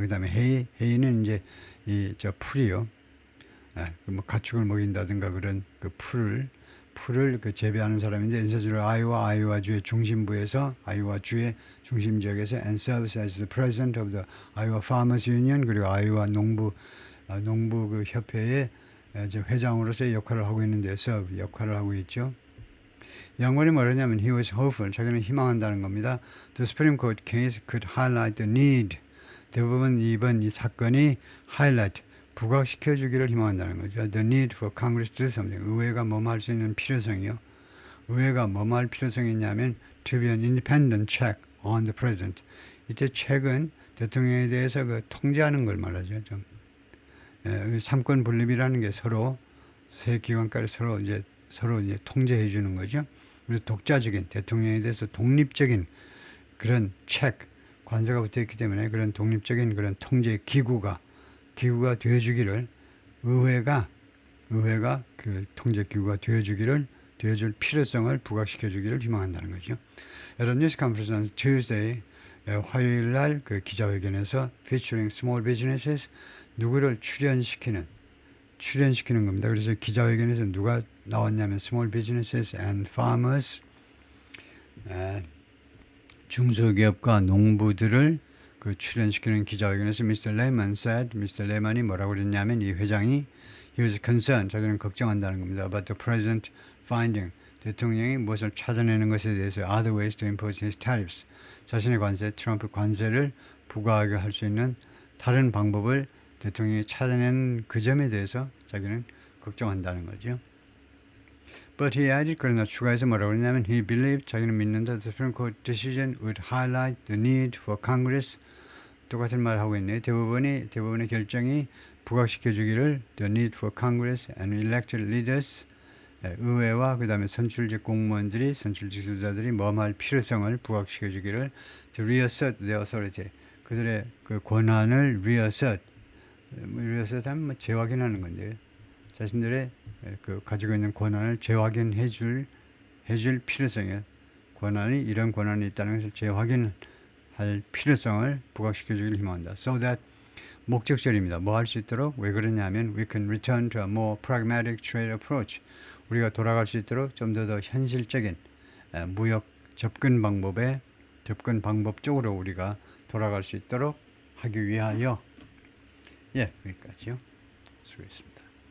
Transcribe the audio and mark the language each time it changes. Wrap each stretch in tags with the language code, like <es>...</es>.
<ko>그다음에 hay는 이제 이 저 풀이요. 뭐 가축을 먹인다든가 그런 그 풀을 그 재배하는 사람인데 인사주로 아이오와주의 중심부에서 아이오와주의 중심 지역에서</ko> <en>and serves as the president of the Iowa Farmers Union</en> <ko>그리고 아이오와 농부 그 협회의 회장으로서의 역할을 하고 있는데 serve 역할을 하고 있죠. 양반이 뭐라냐면</ko> <en>he was hopeful</en> <ko>자기는 희망한다는 겁니다.</ko> <en>The Supreme Court case could highlight the need.</en> <ko>대부분 이번 이 사건이 highlight 부각시켜 주기를 희망한다는 거죠.</ko> <en>The need for Congress to do something.</en> <ko>의회가 뭐할 수 있는 필요성이요. 의회가 뭐할 필요성이 있냐면</ko> <en>to be an independent check on the president.</en> <ko>이때 check은 대통령에 대해서 그 통제하는 걸 말하죠. 좀 삼권 분립이라는 게 서로 세 기관까지 서로 이제 통제해 주는 거죠. 그래서 독자적인 대통령에 대해서 독립적인 그런 체크 관세가 붙어 있기 때문에 그런 독립적인 그런 통제 기구가 되어주기를 의회가 그 통제 기구가 되어줄 필요성을 부각시켜주기를 희망한다는 거죠.</ko> <en>At News Conference on Tuesday,</en> <ko>화요일 날 그 기자회견에서</ko> <en>featuring small businesses</en> <ko>누구를 출연시키는 겁니다. 그래서 기자회견에서 누가 나왔냐면</ko> <en>small businesses and farmers,</en> <ko>중소기업과 농부들을 그 출연시키는 기자회견에서 Mr. Lehman이 뭐라고 그랬냐면 이 회장이</ko> <en>he was concerned,</en> <ko>자기는 걱정한다는 겁니다.</ko> <en>About the president finding,</en> <ko>대통령이 무엇을 찾아내는 것에 대해서</ko> <en>other ways to impose his tariffs,</en> <ko>자신의 트럼프 관세를 부과하게 할 수 있는 다른 방법을 대통령이 찾아내는 그 점에 대해서 자기는 걱정한다는 거죠.</ko> <en>But he added,</en> <ko>그러나 추가해서 뭐라고 그러냐면</ko> <en>he believed,</en> <ko>자기는 믿는다,</ko> <en>the Supreme Court decision would highlight the need for Congress,</en> <ko>똑같은 말 하고 있네요. 대부분의 결정이 부각시켜주기를</ko> <en>the need for Congress and elected leaders,</en> <ko>의회와 그 다음에 선출직 공무원들이 선출직 지도자들이 뭐할 필요성을 부각시켜주기를</ko> <en>to reassert their authority,</en> <ko>그들의 그 권한을 reassert 하면 뭐 재확인하는 건데요. 자신들의 그 가지고 있는 권한을 재확인해 줄 필요성이에요. 이런 권한이 있다는 것을 재확인할 필요성을 부각시켜 주기를 희망한다.</ko> <en>So that</en> <ko>목적절입니다. 뭐 할 수 있도록 왜 그러냐면</ko> <en>we can return to a more pragmatic trade approach.</en> <ko>우리가 돌아갈 수 있도록 좀 더 현실적인 무역 접근 방법 쪽으로 우리가 돌아갈 수 있도록 하기 위하여 여기까지요. 수고했습니다.</ko>